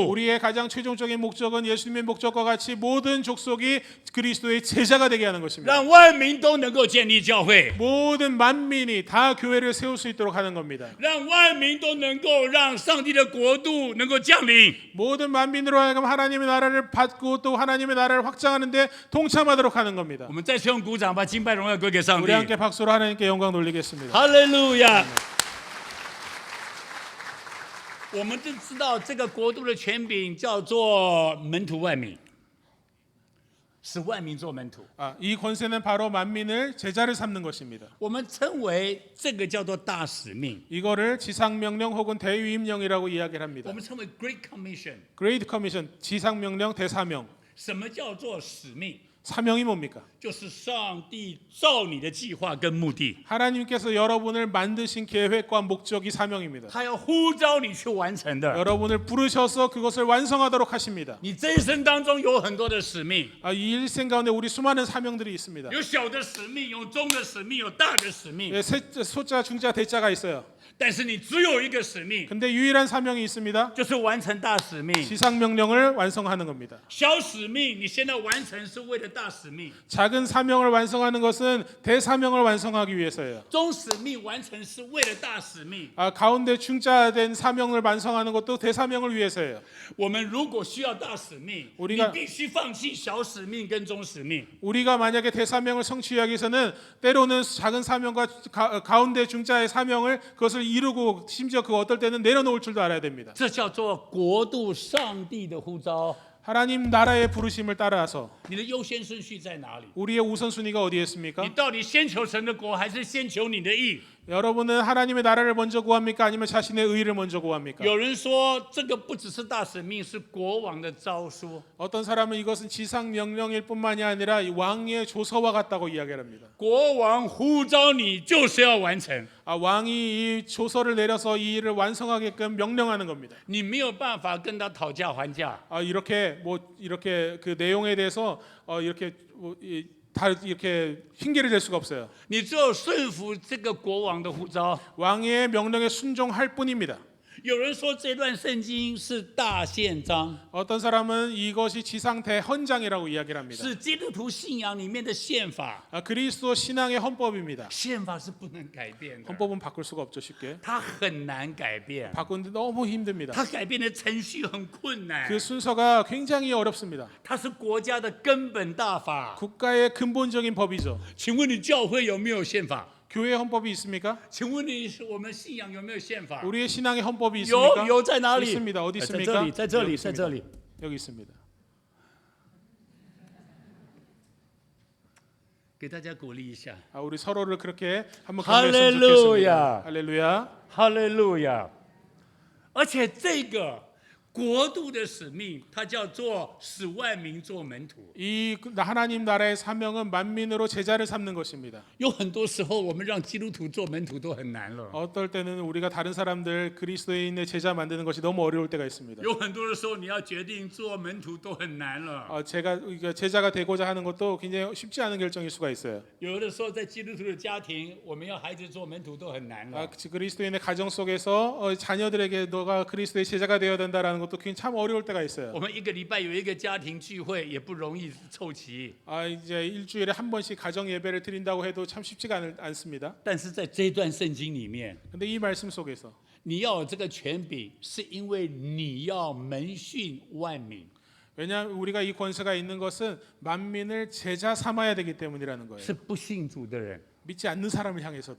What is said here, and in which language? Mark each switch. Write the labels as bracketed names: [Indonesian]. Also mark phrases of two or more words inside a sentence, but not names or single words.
[Korean] 우리의 가장 최종적인 목적은 예수님의 목적과 같이 모든 족속이 그리스도의 제자가 되게 하는 것입니다. [Chinese] 让万民都能够建立教会， [Korean] 모든 만민이 다 교회를 세울 수 있도록 하는 겁니다. [Chinese] 让万民都能够让上帝的国度能够降临。 [Korean] 모든 만민으로 하여금 하나님의 나라를 받고 또 하나님의 나라를 확장하는데 동참하도록 하는 겁니다. [Chinese] 我们再次用鼓掌，把敬拜荣耀归给上 [Korean] 우리 [Chinese] 帝。 [Korean] 함께 박수로 하나님께 영광 돌리겠습니다. [Chinese] 哈利路亚！我们都知道这个国度的权柄叫做门徒万民，使万民做门徒。 [Korean] 이 권세는 바로 만민을 제자를 삼는 것입니다. [Chinese] 我们称为这个叫做大使命， [Korean] 이거를 지상명령 혹은 대위임령이라고 이야기를 [Chinese] 我 [Korean] 합니다. [Chinese] 们称为 [English] Great Commission。 Great Commission, [Korean] 지상명령, 대사명. [Chinese] 什么叫做使命？ [Korean] 사명이 뭡니까? [Chinese] 就是上帝照你的计划跟目的， [Korean] 하나님께서 여러분을 만드신 계획과 목적이 사명입니다. [Chinese] 他要呼召你去完成的。 [Korean] 여러분을 부르셔서 그것을 완성하도록 하십니다. [Chinese] 你这一生当中有很多的使命， [Korean] 이 일생 가운데 우리 수많은 사명들이 있습니다. [Chinese] 有小的使命，有中的使命，有大的使命。 [Korean] 소자, 중자, 대자가 있어요. [Chinese] 但是你只有一个使命， [Korean] 근데 유일한 사명이 있습니다. [Chinese] 就是完成大使命。 [Korean] 지상명령을 완성하는 겁니다. [Chinese] 小使命你现在完成是为了大使命， [Korean] 작은 사명을 완성하는 것은 대사명을 완성하기 위해서예요. [Chinese] 中使命完成是为了大使命。 [Korean] 가운데 중자된 사명을 완성하는 것도 대사명을 위해서예요. [Chinese] 我们如果需要大使命， [Korean] 우리 [Chinese] 你 [Korean] 가 [Chinese] 必须放弃小使命跟中使命。 [Korean] 우리가 만약에 대사명을 성취하기 위해서는 때로는 작은 사명과 가운데 중자의 사명을 그것을 이루고 심지어 그 어떨 때는 내려놓을 줄도 알아야 됩니다. [Chinese] 这叫做国度上帝的呼召。 [Korean] 하나님 나라의 부르심을 따라서 [Chinese] 你的优先顺序在哪里？ [Korean] 우리의 우선순위가 어디에 있습니까? [Chinese] 你到底先求神的国，还是先求你的义？ [Korean] 여러분은 하나님의 나라를 먼저 구합니까? 아니면 자신의 의를 먼저 구합니까? [Chinese] 有人说这个不只是大使命，是国王的诏书。 [Korean] 어떤 사람은 이것은 지상 명령일 뿐만이 아니라 이 왕의 조서와 같다고 이야기합니다. [Chinese] 国王呼召你，就是要完成。 [Korean] 왕이 이 조서를 내려서 이 일을 완성하게끔 명령하는 겁니다. [Chinese] 你没有办法跟他讨价还价。 [Korean] 이렇게 그 내용에 대해서 다 이렇게 핑계를 댈 수가 없어요. [Chinese] 你只有顺服这个国王的呼召。 [Korean] 왕의 명령에 순종할 뿐입니다. [Chinese] 有人说这段圣经是大宪章， [Korean] 어떤 사람은 이것이 지상 대헌장이라고 이야기를 합니다. [Chinese] 是基督徒信仰里面的宪法。 [Korean] 그리스도 신앙의 헌법입니다. [Chinese] 宪法是不能改变的， [Korean] 헌법은 바꿀 수가 없죠, 쉽게. [Chinese] 它很难改变， [Korean] 바꾸는데 너무 힘듭니다. [Chinese] 它改变的程序很困难。 [Korean] 그 순서가 굉장히 어렵습니다. [Chinese] 它是国家的根本大法。 [Korean] 국가의 근본적인 법이죠. [Chinese] 请问你教会有没有宪法？ [Korean] 교회 헌법이 있습니까? [Chinese] 请问你我们信仰有没有宪法？ [Korean] 우리의 신앙의 헌법이 있습니까? [Chinese] 有在哪里？ [Korean] 있습니다. 어디 [Chinese] 在 [Korean] 있습니까? [Chinese] 这里，在这里， [Korean] 여기 [Chinese] 在 [Korean] 있습니다. [Chinese] 这里。 [Korean] 여기 있습니다. [Chinese] 给大家鼓励一下， [Korean] 우리 서로를 그렇게 한번 격려했으면 좋겠습니다. 할렐루야. [Chinese] 哈利路亚！而且这个国度的使命，它叫做使万民做门徒。 [Korean] 이 하나님 나라의 사명은 만민으로 제자를 삼는 것입니다. [Chinese] 有很多时候，我们让基督徒做门徒都很难了。 [Korean] 어떨 때는 우리가 다른 사람들 그리스도인의 제자 만드는 것이 너무 어려울 때가 있습니다. [Chinese] 有很多的时候，你要决定做门徒都很难了。 [Korean] 제가 제자가 되고자 하는 것도 굉장히 쉽지 않은 결정일 수가 있어요. [Chinese] 有的时候，在基督徒的家庭，我们要孩子做门徒都很难了。 [Korean] 그리스도인의 가정 속에서 자녀들에게 너가 그리스도의 제자가 되어야 된다라는 것도 굉장히 참 어려울 때가 있어요. [Chinese] 我们一个礼拜有一个家庭聚会，也不容易凑齐。 [Korean] 이제 일주일에 한 번씩 가정 예배를 드린다고 해도 참 쉽지가 않습니다. [Chinese] 但是在这一段圣经里面， [Korean] 근데 이 말씀 속에서 [Chinese] 你要有这个权柄，是因为你要门训万民， [Korean] 왜냐하면 우리가 이 권세가 있는 것은 만민을 제자 삼아야 되기 때문이라는 거예요. [Chinese] 是不信主的人， [Korean] 믿지 않는 사람을 향해서도